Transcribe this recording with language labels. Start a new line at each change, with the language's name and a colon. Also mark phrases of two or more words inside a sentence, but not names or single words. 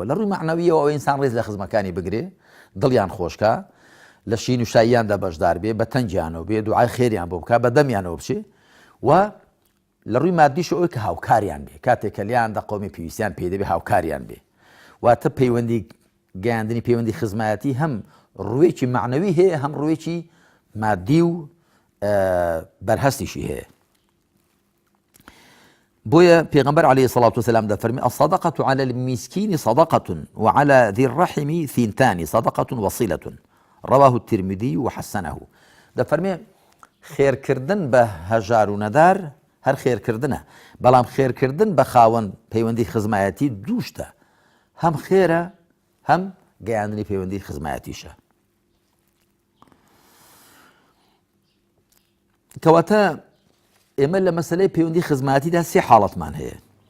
Central Kurdish: لە ڕووی معنەویەوە ئەوە ئینسان ڕێز لە خزمەکانی بگرێ دڵیان خۆشکە لە شین و شاییاندا بەشدار بێ بە تەنگیانەوە بێ دوعای خێریان بۆ بکە بە دەمیانەوە بچێ و لە ڕووی مادیش ئەوەی کە هاوکاریان بێ کاتێک کە لیاندا قەومی پێویستیان پێ دەبێ هاوکاریان بێ. واتە پەیوەندی گەیاندنی پەیوەندی خزمەتی هەم ڕوویەکی معنەوی هەیە هەم ڕوویەکی مادی و بەرهەستیشی هەیە. بۆیە پێغەمبەر
Arabic: عليه الصلاة والسلام دەفەرمێ الصدقة على المسكين صدقة وعلى ذي الرحم ثنتان صدقة وصلة رواه الترمذي وحسنه.
Central Kurdish: دەفەرمێ خێرکردن بە هەژار و نەدار هەر خێرکردنە بەڵام خێرکردن بە خاوەن پەیوەندی خزمەتی دووشتە هەم خێرە هەم گەیاندنی پەیوەندی خزمەتیشە. کەواتە ئێمە لە مەسەلەی پەیوەندی خزمەتیدا سێ حاڵەتمان هەیە.